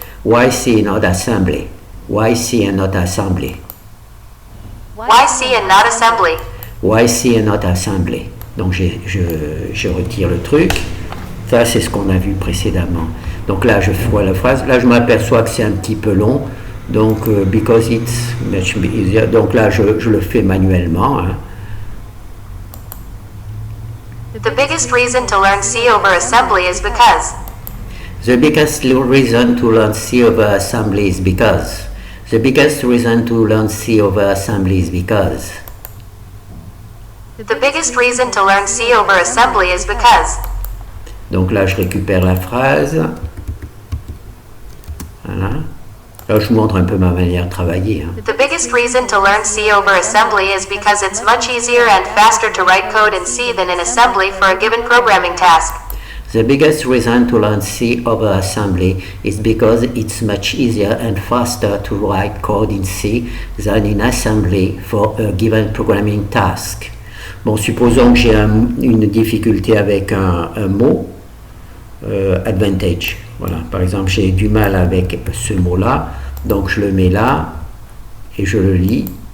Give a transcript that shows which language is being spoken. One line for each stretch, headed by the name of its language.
English: Why C and not assembly? Why C and not assembly? Why C and not assembly? Why C and not assembly?
French: Donc je retire le truc. Ça, c'est ce qu'on a vu précédemment. Donc là, je vois la phrase. Là, je m'aperçois que c'est un petit peu long.
English: Donc, because it's much easier.
French: Donc là, je le fais manuellement, hein.
English: The biggest reason to learn C over assembly is because. The biggest reason to learn C over assembly is because. The biggest reason to learn C over assembly is because. The biggest reason to learn C over assembly is because.
French: Donc là, je récupère la phrase. Voilà. Là, je vous montre un peu ma manière de travailler, hein.
English: The biggest reason to learn C over assembly is because it's much easier and faster to write code in C than in assembly for a given programming task. The biggest reason to learn C over assembly is because it's much easier and faster to write code in C than in assembly for a given programming task.
French: Bon, supposons que j'ai une difficulté avec un mot, advantage. Voilà, par exemple, j'ai du mal avec ce mot-là, donc je le mets là et je le lis.